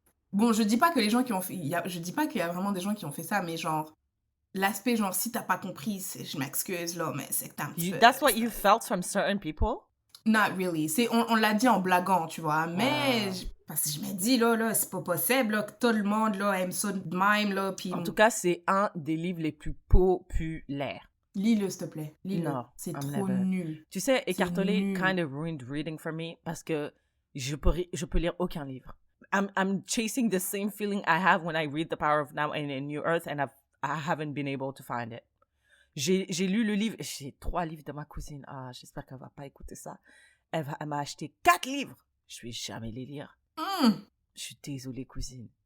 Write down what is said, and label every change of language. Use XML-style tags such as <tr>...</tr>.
<fr>Bon, je dis pas que les gens qui ont fait... Je dis pas qu'il y a vraiment des gens qui ont fait ça, mais genre... L'aspect, genre, si t'as pas compris, je m'excuse, là, mais c'est que t'as un petit peu...</fr> <en>That's what you felt from certain people? Not really.</en> <fr>On l'a dit en blaguant, tu vois. Mais... Parce que je me dis, là, c'est pas possible, là, que tout le monde, là, aime ça de même, là, puis... En tout cas, c'est un des livres les plus populaires. Lis-le, s'il te plaît. Lis-le. Non, c'est</fr> <en>I'm</en> <fr>trop</fr> <en>never.</en> <fr>nul. Tu sais, Écartelé nul.</fr> <en>kind of ruined reading for me</en> <fr>parce que je peux lire aucun livre.</fr> <en>I'm chasing the same feeling I have when I read The Power of Now and A New Earth and I haven't been able to find it.</en> <fr>J'ai lu le livre, j'ai 3 livres de ma cousine. Ah, j'espère qu'elle va pas écouter ça. Elle m'a acheté 4 livres. Je vais jamais les lire. Je suis désolée, cousine.</fr>